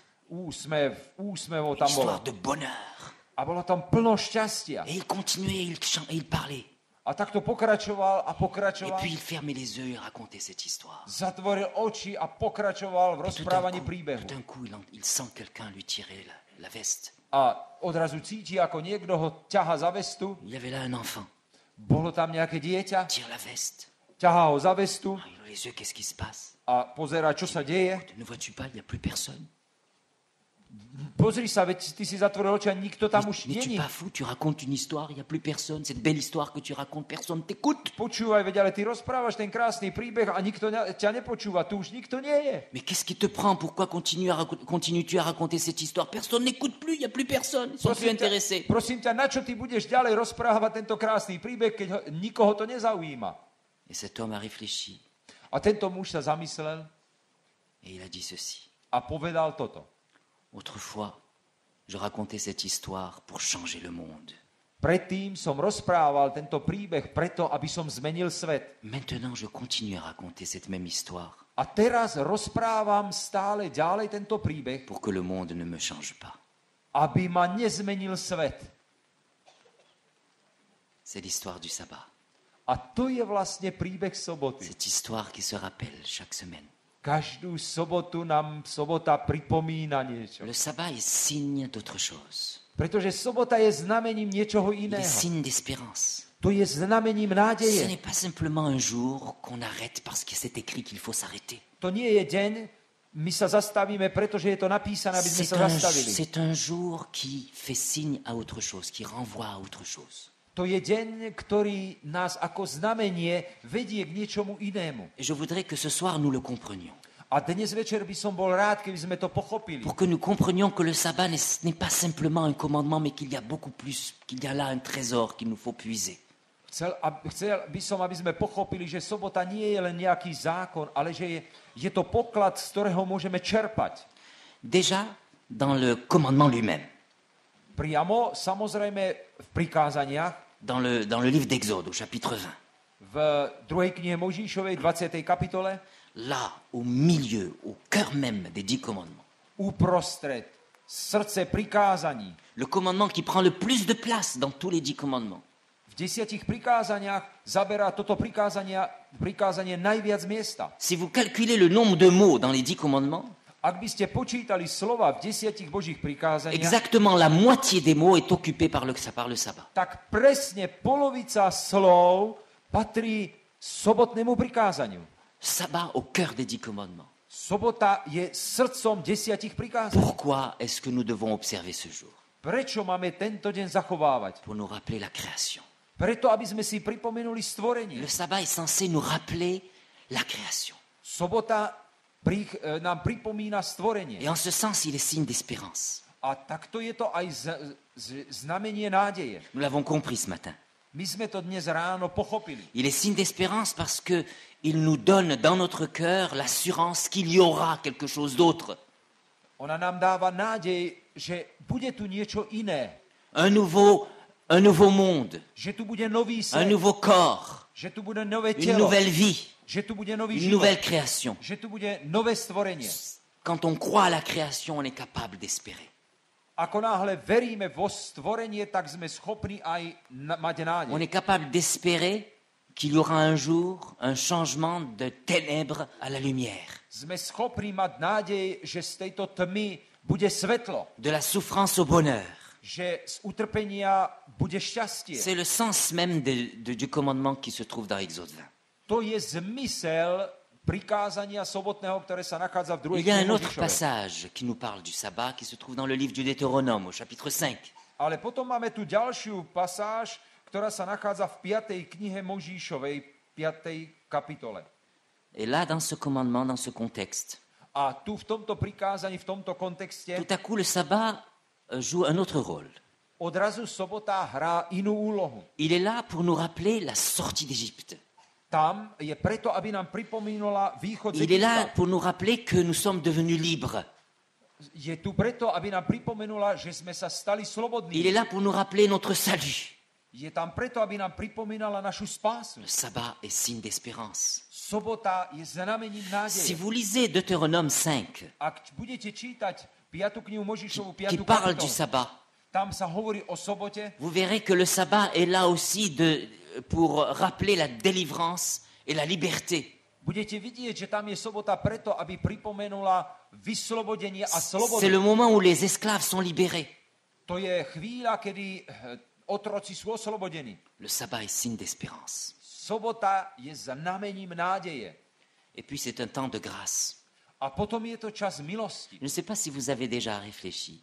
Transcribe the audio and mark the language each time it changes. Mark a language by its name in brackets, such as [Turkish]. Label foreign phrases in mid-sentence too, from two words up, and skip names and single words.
[Slovak] Úsmevov [French] une [Slovak] tam bolo. [French] histoire de bonheur. [Slovak] A bolo tam plno šťastia. [French] Et il continuait, et il parlait. [Slovak] A takto pokračoval a [French] Et [Slovak] pokračoval. [French] puis il fermait les yeux et racontait cette histoire. [Slovak] Zatvoril oči a pokračoval v rozprávaní [French] Tout [Slovak] príbehu. [French] d'un coup, il sent quelqu'un lui tirer la veste. [Slovak] A odrazu cíti, ako niekto ho ťaha za vestu. [French] Il y avait là un enfant. [Slovak] Bolo tam nejaké dieťa, [French] Tire la veste. [Slovak] ťahá ho za vestu [French] Ah, il ouvre les yeux, qu'est-ce qui se passe? [Slovak] a pozerá, čo sa deje. [French] Ne vois-tu pas, il n'y a plus personne. [Slovak] Pozri sa, veď ty si zatvoril oči a nikto tam už [French] N'es-tu [Slovak] není. [French] pas fou? Tu racontes une histoire, il n'y a plus personne. Cette belle histoire que tu racontes, personne t'écoute. [Slovak] Počúvaj, veď, ale ty rozprávaš ten krásny príbeh a nikto ťa nepočúva. Tu už nikto nie je. [French] Mais qu'est-ce qui te prend? Pourquoi continues-tu à raconter cette histoire? Personne n'écoute plus, il n'y a plus personne. Ils sont plus intéressés. [Slovak] Prosím ťa, na čo ty budeš ďalej rozprávať tento krásny príbeh, keď nikoho to nezaujíma? [French] Et cet homme a réfléchi [Slovak] A tento muž sa zamyslel [French] et il a dit ceci. [Slovak] a povedal toto. [French] Autrefois, je racontais cette histoire pour changer le monde. [Slovak] Predtým som rozprával tento príbeh preto, aby som zmenil svet. [French] Maintenant, je continue à raconter cette même histoire [Slovak] A teraz rozprávam stále ďalej tento príbeh, [French] pour que le monde ne me change pas. [Slovak] aby ma nezmenil svet. [French] C'est l'histoire du sabbat. [Slovak] A to je vlastne príbeh soboty. [French] Cette histoire qui se rappelle chaque semaine. [Slovak] Každú sobotu nám sobota pripomína niečo. [French] Le sabbat est signe d'autre chose. [Slovak] Pretože sobota je znamením niečoho [French] Il est [Slovak] iného. [French] signe d'espérance. [Slovak] To je znamením [French] Ce [Slovak] nádeje. [French] n'est pas simplement un jour qu'on arrête parce que c'est écrit qu'il faut s'arrêter. [Slovak] To nie je deň, my sa zastavíme, pretože je to napísané, aby sme sa zastavili. [French] C'est un jour qui fait signe à autre chose, qui renvoie à autre chose. [Slovak] To je deň, ktorý nás ako znamenie vedie k niečomu inému. [French] Et je voudrais que ce soir nous le comprenions. [Slovak] A dnes večer by som bol rád, keby sme to pochopili. [French] pour que nous comprenions que le sabbat n'est pas simplement un commandement, mais qu'il y a beaucoup plus, qu'il y a là un trésor qu'il nous faut puiser. [Slovak] Chcel by som, aby sme pochopili, že sobota nie je len nejaký zákon, ale že je to poklad, z ktorého môžeme čerpať. [French] Déjà, dans le commandement lui-même, [Slovak] Priamo, samozrejme, v prikázaniach, [French] dans le livre d'Exode, au chapitre 20, [Slovak] v 2. knihe Mojžišovej, 20. kapitole, [French] là, au milieu, au cœur même des 10 commandements, [Slovak] uprostred, srdce prikázaní, [French] le commandement qui prend le plus de place dans tous les 10 commandements, [Slovak] v 10 prikázaniach zaberá toto prikázanie najviac miesta. [French] si vous calculez le nombre de mots dans les 10 commandements, [Slovak] Ak by ste počítali slova v 10 Božích prikázaniach, [French] exactement la moitié des mots est occupée par le sabbat. [Slovak] tak presne polovica slov patrí sobotnému prikázaniu. [French] Sabbat au cœur des 10 commandements. [Slovak] Sobota je srdcom 10 prikázaní. [French] Pourquoi est-ce que nous devons observer ce jour? [Slovak] Prečo máme tento deň zachovávať? [French] Pour nous rappeler la création. [Slovak] Preto, aby sme si pripomenuli stvorenie. [French] Le sabbat est censé nous rappeler la création. [Slovak] Sobota nám pripomína stvorenie. [French] Et en ce sens, il est signe d'espérance. [Slovak] A takto je to aj znamenie nádeje. [French] Nous l'avons compris ce matin. [Slovak] My sme to dnes ráno pochopili. [French] Il est signe d'espérance parce que il nous donne dans notre cœur l'assurance qu'il y aura quelque chose d'autre. [Slovak] Ona nám dáva nádej, že bude tu niečo iné. [French] Un nouveau monde, [Slovak] Že tu bude nový [French] un [Slovak] svet. [French] nouveau corps, [Slovak] Že tu bude nové [French] une [Slovak] telo. [French] nouvelle vie, [Slovak] Že tu bude nový [French] une [Slovak] život. [French] nouvelle création. [Slovak] Že tu bude nové stvorenie. [French] Quand on croit à la création, on est capable d'espérer. [Slovak] Ako náhle veríme vo stvorenie, tak sme schopní aj mať nádej. [French] On est capable d'espérer qu'il y aura un jour un changement de ténèbres à la lumière, [Slovak] Sme schopní mať nádej, že z tejto tmy bude svetlo. [French] de la souffrance au bonheur. [Slovak] Že z utrpenia bude šťastie. [French] C'est le sens même du commandement qui se trouve dans Exode 20. [Slovak] To je zmysel prikázania sobotného, ktoré sa nachádza v 2. [French] Il y a [Slovak] knihe [French] un autre [Slovak] Mojžišovej. [French] passage qui nous parle du sabbat qui se trouve dans le livre du Deutéronome au chapitre 5. [Slovak] Ale potom máme tu ďalšiu pasáž, ktorá sa nachádza v 5. knihe Mojžišovej, 5. kapitole. [French] Et là, dans ce commandement, dans ce contexte, [Slovak] A tu v tomto prikázaní, v tomto kontexte, [French] tout à coup, le sabbat joue un autre rôle. [Slovak] odrazu sobota hrá inú úlohu. [French] Il est là pour nous rappeler la sortie d'Égypte. [Slovak] Tam je preto, aby nám pripomínala východ z [French] Il est là [Slovak] Egypta. [French] pour nous rappeler que nous sommes devenus libres. [Slovak] Je tu preto, aby nám pripomenula, že sme sa stali [French] Il est [Slovak] slobodní. [French] là pour nous rappeler notre salut. [Slovak] Je tam preto, aby nám pripomínala našu spásu. [French] Le sabbat est signe d'espérance. [Slovak] Sobota je znamením [French] Si [Slovak] nádeje. [French] vous lisez Deutéronome 5, [Slovak] Ak budete čítať 5. knihu Mojžišovu, [French] qui [Slovak] 5. [French] parle du [Slovak] kapitolu, [French] sabbat, [Slovak] tam sa hovorí o sobote, [French] vous verrez que le sabbat est là aussi pour rappeler la délivrance et la liberté. [Slovak] budete vidieť, že tam je sobota preto, aby pripomenula vyslobodenie a [French] C'est [Slovak] slobodu. [French] le moment où les esclaves sont libérés. [Slovak] To je chvíľa, kedy otroci sú oslobodení. [French] Le sabbat est signe d'espérance. [Slovak] Sobota je znamením nádeje. [French] Et puis c'est un temps de grâce. [Slovak] A potom je to čas milosti. [French] Je ne sais pas si vous avez déjà réfléchi